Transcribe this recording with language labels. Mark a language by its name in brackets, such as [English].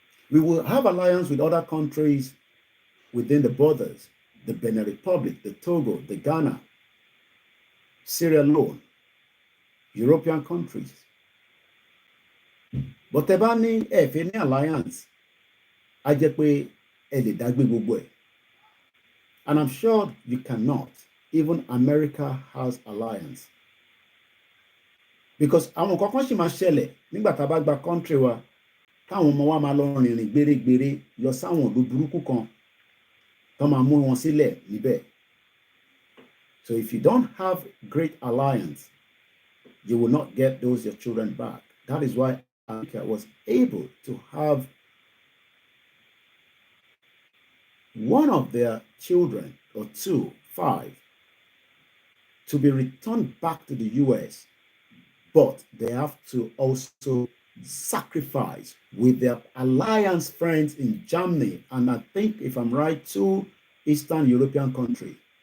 [English] We will have alliance with other countries within the borders, the Benin Republic, the Togo, the Ghana, Sierra Leone, European countries. [Yoruba] But ẹ bá ní ẹ fẹ́ ní alliance, á jẹ́ pé ẹ lè dá gbé gbogbo ẹ̀. [English] And I'm sure you cannot. Even America has alliance. [Yoruba] Because àwọn kankan ṣì máa ṣẹlẹ̀ nígbà tá a bá gba country wa, táwọn ọmọ wa máa lọ rìnrìn gbérégbéré lọ sáwọn ìlú burúkú kan tó máa mú wọn sílẹ̀ níbẹ̀. [English] So if you don't have great alliance, you will not get those your children back. That is why America was able to have one of their children, or 5, to be returned back to the US, but they have to also sacrifice with their alliance friends in Germany, and I think, if I'm right, 2 Eastern European countries.